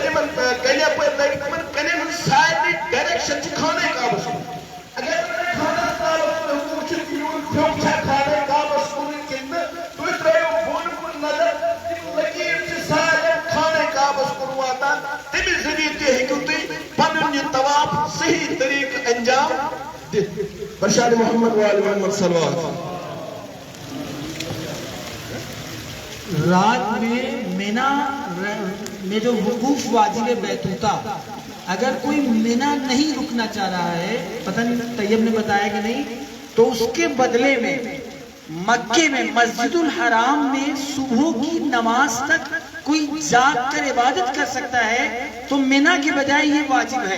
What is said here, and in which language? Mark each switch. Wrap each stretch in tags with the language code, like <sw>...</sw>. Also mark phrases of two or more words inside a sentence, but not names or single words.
<ks>یِمن کَنہِ یپٲرۍ لٲگِتھ تِمن کَنٮ۪ن ہٕنٛز سارنٕے ڈایریکشن چھِ خانہ کعبس کُن اگر تُہۍ خانہ کعبس کُن وٕچھِو یِہُنٛد پھیُک چھا خانہ کعبس کُن کِنہٕ نہٕ تُہۍ ترٲیِو بۄن کُن نظر تِم لٔکیٖر چھِ سارنٕے خانہ کعبس کُن واتان تَمہِ ذٔریعہٕ تہِ ہیٚکِو تُہۍ پنُن یہِ طواف صحیح طریٖقہٕ انجام دِتھ بشار محمد وآل محمد صلوات</ks> <ur>رات میں مینا میں جو وقوف واجب بیتوتا، اگر کوئی مینا نہیں رکنا چاہ رہا ہے، پتہ نہیں طیب نے بتایا کہ نہیں، تو اس کے بدلے میں مکے میں مسجد الحرام میں صبح کی نماز تک کوئی جاگ کر عبادت کر سکتا ہے، تو مینا کے بجائے یہ واجب ہے.</ur>